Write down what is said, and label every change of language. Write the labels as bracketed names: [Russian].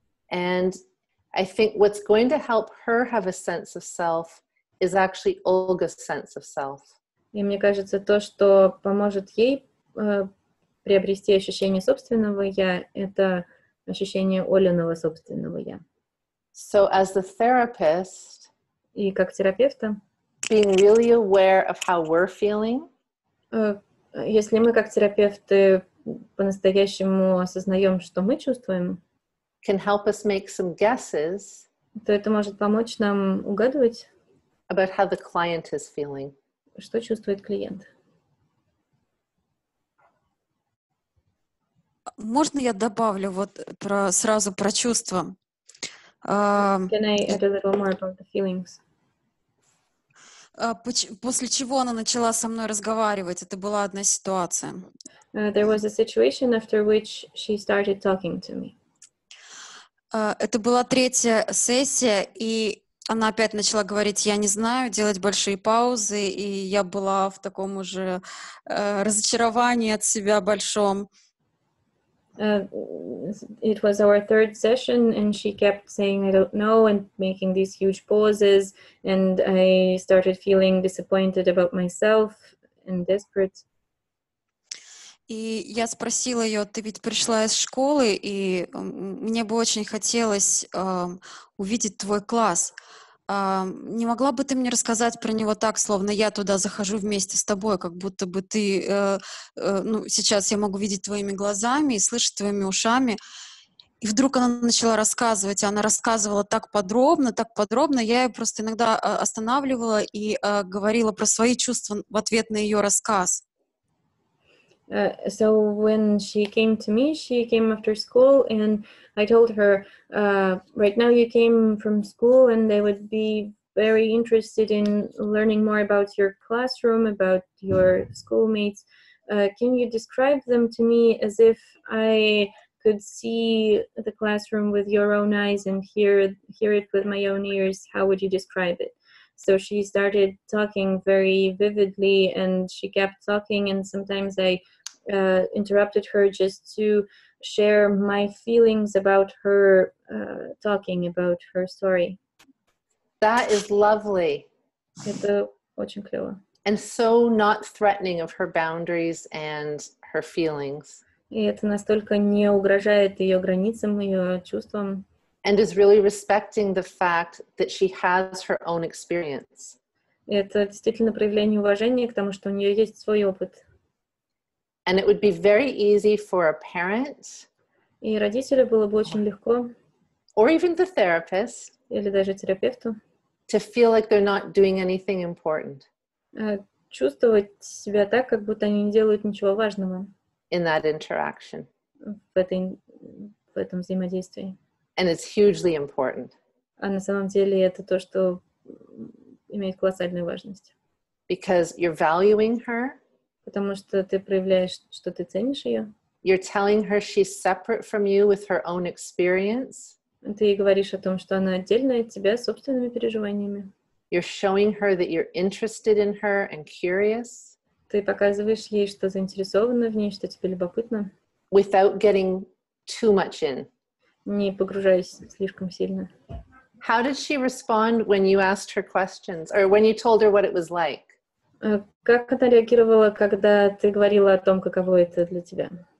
[English] And I think what's going to help her have a sense of self is actually Olga's sense of self. [Russian] И мне кажется, то, что поможет ей приобрести ощущение собственного «я», это ощущение Олиного собственного «я». [English] So as the therapist, [Russian] и как терапевта, [English] being really aware of how we're feeling, [Russian] если мы как терапевты по-настоящему осознаем, что мы чувствуем, [English] can help us make some guesses, [Russian] то это может помочь нам угадывать, [English] about how the client is feeling. [Russian] Что чувствует клиент. Можно я добавлю вот сразу про чувства? [English] Can I add a little more about the feelings? [Russian] После чего она начала со мной разговаривать? Это была одна ситуация. [English] There was a situation after which she started talking to me. [Russian] Это была 3-я сессия, и она опять начала говорить, я не знаю, делать большие паузы, и я была в таком уже разочаровании от себя большом. [English] It was our 3rd session, and she kept saying, I don't know, and making these huge pauses, and I started feeling disappointed about myself and desperate. [Russian] И я спросила ее, ты ведь пришла из школы, и мне бы очень хотелось увидеть твой класс. не могла бы ты мне рассказать про него так, словно я туда захожу вместе с тобой, как будто бы ты, ну, сейчас я могу видеть твоими глазами и слышать твоими ушами. И вдруг она начала рассказывать, и она рассказывала так подробно, я ее просто иногда останавливала и говорила про свои чувства в ответ на ее рассказ. [English] So when she came to me, she came after school, and I told her, right now you came from school, and I would be very interested in learning more about your classroom, about your schoolmates. Can you describe them to me as if I could see the classroom with your own eyes and hear it with my own ears? How would you describe it? So she started talking very vividly, and she kept talking, and sometimes I interrupted her just to share my feelings about her talking about her story. That is lovely. [Russian] Это очень клево. [English] And so not threatening of her boundaries and her feelings. [Russian] И это настолько не угрожает ее границам, ее чувствам. [English] And is really respecting the fact that she has her own experience. [Russian] И это действительно проявление уважения к тому, что у нее есть свой опыт. [English] And it would be very easy for a parent, [Russian] И родителю было бы очень легко, [English] or even the therapist, [Russian] или даже терапевту, [English] to feel like they're not doing anything important [Russian] чувствовать себя так, как будто они не делают ничего важного [English] in that interaction. [Russian] в этом взаимодействии. [English] And it's hugely important. [Russian] А на самом деле это то, что имеет колоссальную важность. [English] Because you're valuing her, [Russian] Потому что ты проявляешь, что ты ценишь ее. [English] you're telling her she's separate from you with her own experience. [Russian] Ты ей говоришь о том, что она отдельная от тебя собственными переживаниями. [English] You're showing her that you're interested in her and curious. [Russian] Ты показываешь ей, что заинтересована в ней, что тебе любопытно. [English] Without getting too much in. [Russian] Не погружаясь слишком сильно. [English] How did she respond when you asked her questions or when you told her what it was like? [Russian] Как она реагировала, когда ты говорила о том, каково это для тебя?